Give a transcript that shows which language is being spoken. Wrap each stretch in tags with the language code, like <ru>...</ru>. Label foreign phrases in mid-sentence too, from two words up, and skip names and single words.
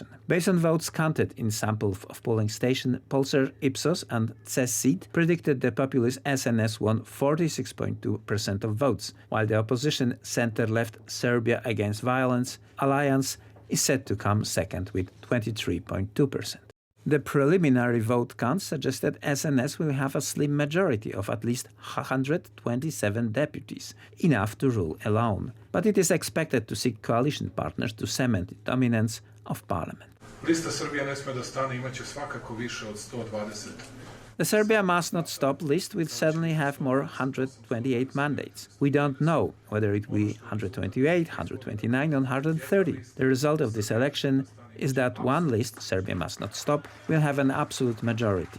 <en>Based on votes counted in samples of polling station, pollster Ipsos and CESID predicted the populist SNS won 46.2% of votes, while the opposition center-left Serbia Against Violence alliance is set to come second with 23.2%. The preliminary vote count suggested SNS will have a slim majority of at least 127 deputies, enough to rule alone. But it is expected to seek coalition partners to cement the dominance of parliament.</en> <sr>Lista Srbija ne sme da stane, imaće svakako više od 120.</sr> <en>The Serbia Must Not Stop list will certainly have more 128 mandates. We don't know whether it will be 128, 129 or 130. The result of this election is that one list, Serbia Must Not Stop, will have an absolute majority.</en>